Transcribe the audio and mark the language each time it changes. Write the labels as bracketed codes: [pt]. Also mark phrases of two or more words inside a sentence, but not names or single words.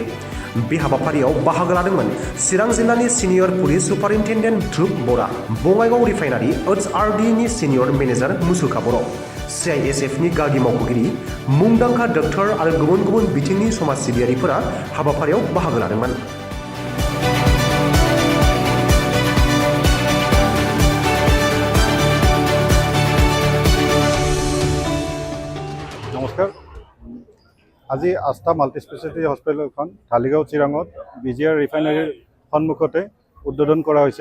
[brx] बे हाबाफारियाव बाहागो लादोंमोन चिरां जिल्लानि [en] senior police superintendent [brx] ध्रुब बरा, बङाइगाव रिफाइनारि OHRDनि [en] senior manager [brx] मुसुखा बर', CISFनि गागि मावख'गिरि, मुंदांखा डक्टर आरो गुबुन गुबुन बिथिंनि समाज सिबियारिफोरा हाबाफारियाव बाहागो लादोंमोन। [as] নমস্কাৰ। আজি আস্থা মাল্টি স্পেচিয়েলিটি হস্পিটেলখন ধালিগাঁও চিৰাঙত BGR ৰিফাইনাৰীৰ সন্মুখতে উদ্বোধন কৰা হৈছে।